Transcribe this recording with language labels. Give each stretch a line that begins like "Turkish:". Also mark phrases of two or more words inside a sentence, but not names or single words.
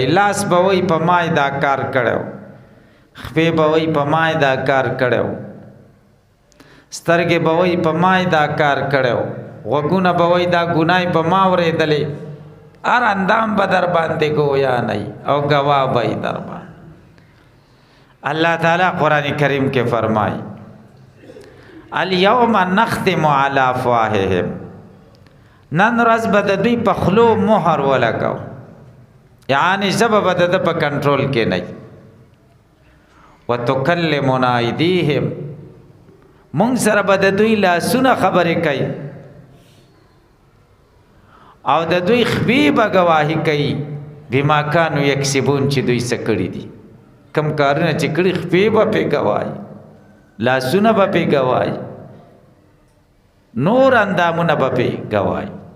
Pashto: لاس به وایي په ما دا کار کړی، خپې به وایي په ما دا کار کړی، سترګې به وایي په ما دا کار کړی، غوږونه به وایي دا ګناه په ما اورېدلې، هر اندام به در باندې ګویا نه وي او ګواه به یې در باندې.
Urdu: اللہ تعالیٰ قرآن کریم کے فرمائی
Arabic: الیوم نختم علی افواہہم،
Pashto: نن ورځ به د دوی په خولو مهر ولګو، یعنی ژبه به د ده په کنټرول کې نه وي.
Arabic: وتکلمنا ایدیهم،
Pashto: مونږ سره به د دوی لاسونه خبرې کوي او د دوی خبی به گواهی کوي
Arabic: بما کانوا یکسبون،
Pashto: چې دوی څه کړي دي، کم کارونه چې کړي خبی به پې گواهی، لاسونه به پې گواهی، نور اندامونه به پې گواهی.